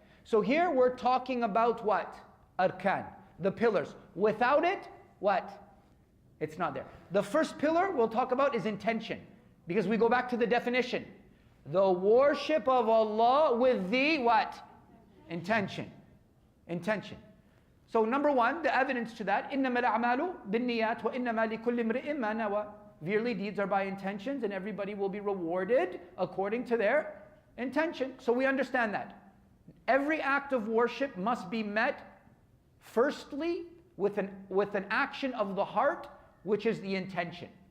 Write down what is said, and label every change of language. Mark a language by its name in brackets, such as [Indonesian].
[English] So here we're talking about what? Arkan, the pillars. Without it, what? It's not there. The first pillar we'll talk about is intention, because we go back to the definition. The worship of Allah with the what? Intention. Intention. So number one, the evidence to that, [Arabic] إِنَّمَا الْأَعْمَالُ بِالنِّيَّاتِ وَإِنَّمَا لِكُلِّ امْرِئٍ مَّا نَوَى. [English] Verily deeds are by intentions, and everybody will be rewarded according to their intention. So we understand that. Every act of worship must be met firstly with an action of the heart, which is the intention.